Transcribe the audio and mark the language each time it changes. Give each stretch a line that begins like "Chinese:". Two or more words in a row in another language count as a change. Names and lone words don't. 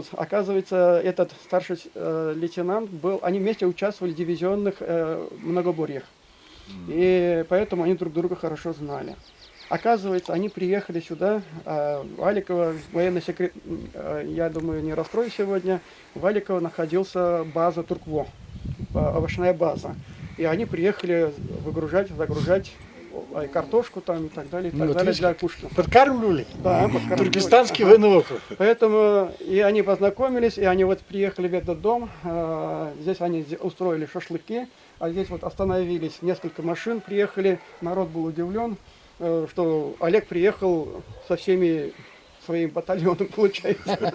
Russian: Оказывается, этот старший лейтенант был, они вместе участвовали в дивизионных многоборьях. И поэтому они друг друга хорошо знали. Оказывается, они приехали сюда, в Аликово, военный секрет, я думаю, не раскрою сегодня, в Аликово находился база Туркво, овощная база. И они приехали загружать картошку там и так далее, для Кушки. Подкармливали? Да, подкармливали. Туркестанский военный округ. Поэтому и они познакомились, и они вот приехали в этот дом, здесь они устроили шашлыки, а здесь вот остановились, несколько машин приехали, народ был удивлен, что Олег приехал со всеми своим батальоном, получается.